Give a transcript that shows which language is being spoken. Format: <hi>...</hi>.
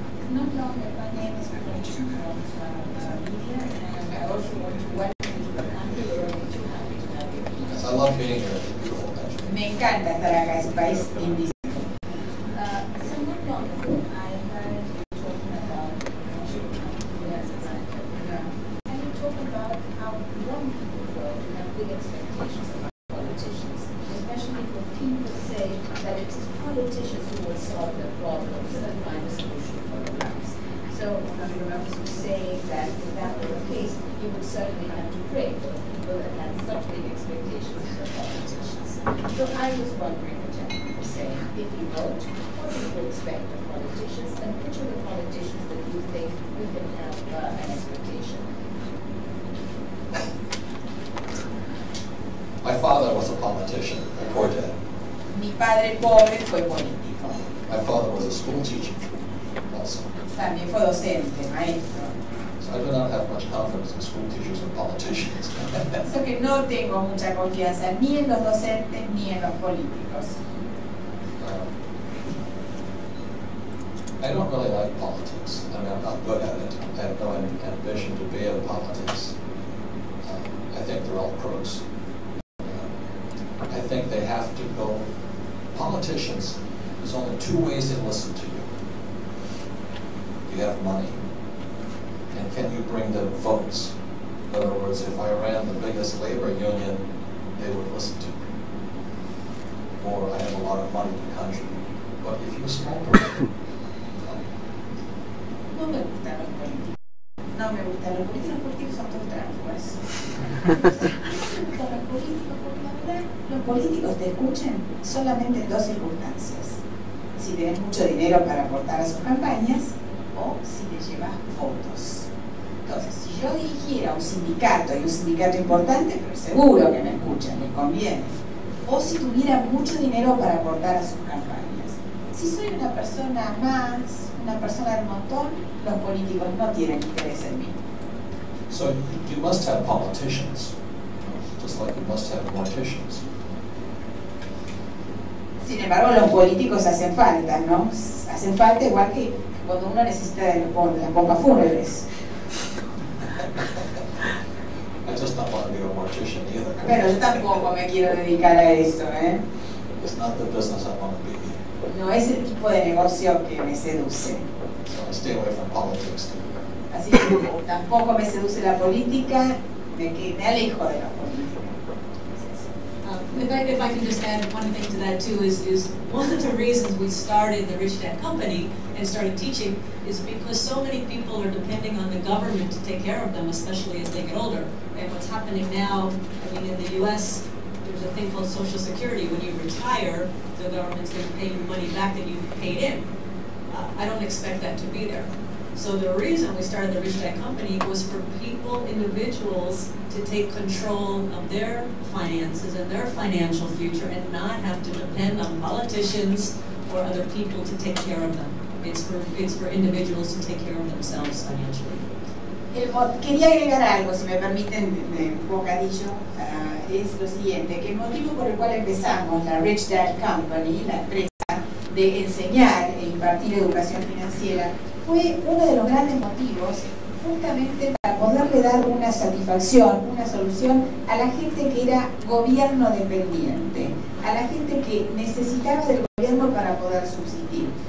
<en>Not long that my name is Gretchen from media, and I also want to welcome you to the country. We're only too happy to have you. Yes, I love being here. It's a beautiful country.</en> <es>Me encanta estar acá, es un país lindísimo.</es> <en>So not long ago, I heard you talking about entrepreneurship as an entrepreneur, and you talk about how young people grow and have big expectations about politicians, especially when people say that it is politicians who will solve their problems and find a solution for their lives. So I remember you saying that if that were the case, you would certainly have to pray for the people that had such big expectations of the politicians. So I was wondering what gentlemen were saying, if you vote, what do you expect of politicians, and which are the politicians that you think we can have an expectation? My father was a politician, my poor dad.</en> <es>Mi padre pobre fue político.</es> <en>My father was a school teacher also.</en> <es>También fue docente, maestro.</es> <en>So I do not have much confidence in school teachers and politicians.</en> <es>Eso que no tengo mucha confianza ni en los docentes ni en los políticos.</es> <en>I don't really like politics. I mean, I'm not good at it. I have no ambition to be in politics. I think they're all crooks. I think they have to go. Politicians, there's only two ways they listen to you. You have money, and can you bring them votes? In other words, if I ran the biggest labor union, they would listen to me. Or I have a lot of money to contribute. But if you're a small person,</en> <es>No me gustan los políticos. No me gustan los políticos son todos tránsfugas. No me gustan los políticos porque la verdad, los políticos te escuchan solamente en dos circunstancias. Si tenés mucho dinero para aportar a sus campañas o si le llevas votos. Entonces, si yo dirigiera un sindicato, y un sindicato importante, pero seguro que me escuchan, me conviene. O si tuviera mucho dinero para aportar a sus campañas. Si soy una persona más, una persona del montón, los políticos no tienen interés en mí.</es> <en>so you must have politicians, just like you must have morticians.</en> <es>Sin embargo, los políticos hacen falta, ¿no? Hacen falta igual que cuando uno necesita de las pompas fúnebres.</es> <en>I just don't want to be a mortician either.</en> <es>Pero yo tampoco me quiero dedicar a eso, ¿eh?</es> <en>It's not the business I want to be in.</en> <es>No es el tipo de negocio que me seduce.</es> <en>So I stay away from politics too.</en> <es>Así que tampoco me seduce la política, me alejo de la política.</es> <en>If I can just add one thing to that too, is one of the reasons we started the Rich Dad Company and started teaching is because so many people are depending on the government to take care of them, especially as they get older. And what's happening now, I mean, in the U.S., there's a thing called Social Security. When you retire, the government's going to pay you money back that you paid in. I don't expect that to be there. So the reason we started the Rich Dad Company was for people, individuals, to take control of their finances and their financial future and not have to depend on politicians or other people to take care of them. It's for individuals to take care of themselves financially.</en> <es>Quería agregar algo, si me permiten, un bocadillo, es lo siguiente, que el motivo por el cual empezamos la Rich Dad Company, la empresa de enseñar e impartir educación financiera, fue uno de los grandes motivos justamente para poderle dar una satisfacción, una solución a la gente que era gobierno dependiente, a la gente que necesitaba del gobierno para poder subsistir.</es>